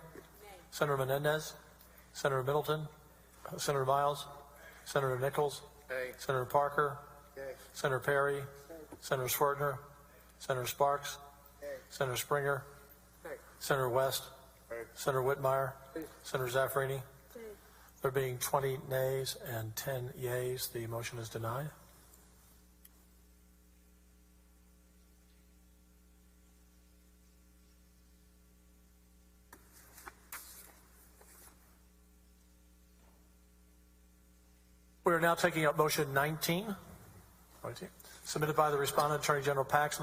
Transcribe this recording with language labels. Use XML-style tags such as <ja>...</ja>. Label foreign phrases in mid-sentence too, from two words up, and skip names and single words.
<en>Senator Menendez? Senator Middleton? Senator Miles? Senator Nichols? Yay. Senator Parker? Yay. Senator Perry? Senator Schwertner? Senator Sparks? Yay. Senator Springer? Yay. Senator West? Yay. Senator Whitmire? Yay. Senator Zaffarini? There being 20 nays and 10 yeas, the motion is denied. We are now taking up motion 19, submitted by the respondent, Attorney General Paxton.</en>